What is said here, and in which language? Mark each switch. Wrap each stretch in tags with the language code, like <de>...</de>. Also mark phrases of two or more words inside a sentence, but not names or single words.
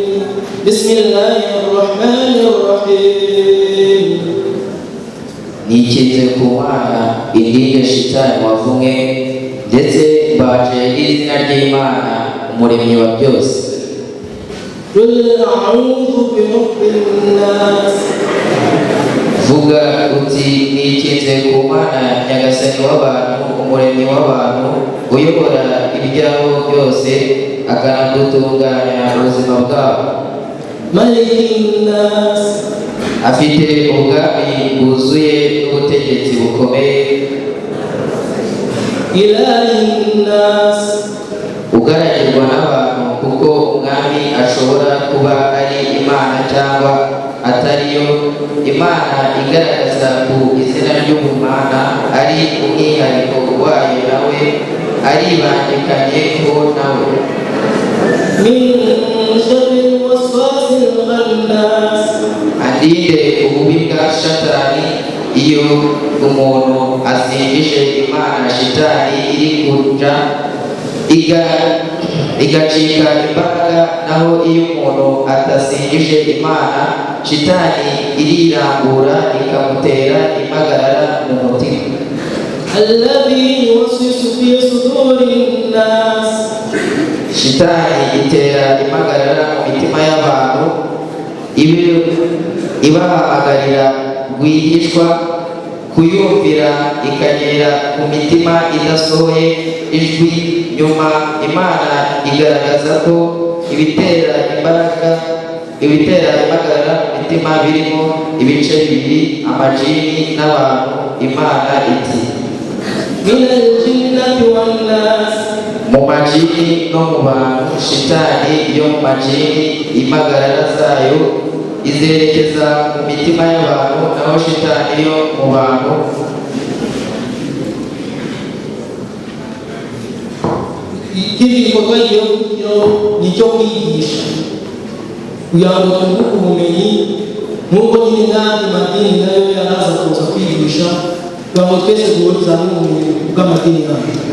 <ar>بسم الله الرحمن الرحيم.</ar> <rw>nikize ku Mana irinde shitani wavumwe ndetse mbaje izina ry'Imana umuremyi wa byose.</rw> <ar>قل أعوذ برب الناس.</ar> <rw>vuga uti nikize ku Mana nyagasani w'abantu umuremyi w'abantu uyobora ibyaho byose akanadutunganya ubuzima bwabo</rw> <ar>ملك الناس</ar> <rw>afite ubwami bwuzuye n'ubutegetsi bukomeye,</rw> <ar>إله الناس</ar> <rw>ugaragirwa n'abantu kuko umwami ashobora kuba ari Imana cyangwa atariyo. Imana igaragaza ku izina ry'ubumana ari umwihariko wayo, nawe aribangikanye ko nawe.</rw> <ar>من شر الوسواس الخناس</ar> <rw>Andinde ububi bwa Shatani iyo umuntu asingije Imana, shitani iri kuja igacika imbaraga, naho iyo umuntu atasingije Imana, shitani irirambura ikamutera impagarara mu mutima.</rw> <ar>الذي يوسوس في صدور الناس</ar> <rw>Shitani itera impagarara mu mitima y'abantu, ibahamagarira rwihishwa kuyumvira, ikagera ku mitima idasohoye ijwi. Nyuma Imana igaragaza ko ibitera impagarara mu mitima birimo ibice bibiri, amajini n'abantu. Imana iti</rw> <ar>من الجنة والناس</ar> <rw>mu majini no mu bantu. Shitani yo mu majini impagarara zayo izerekeza mu mitima y'abantu, naho shitani yo mu bantu ikindi gikorwa nicyo kwigisha kugira ngo twunguke ubumenyi, nk'uko nyine n'andi madini nayo yaraza kuza kwigisha kugira ngo twese duhurize hamwe ubumenyi bw'amadini yacu.</rw>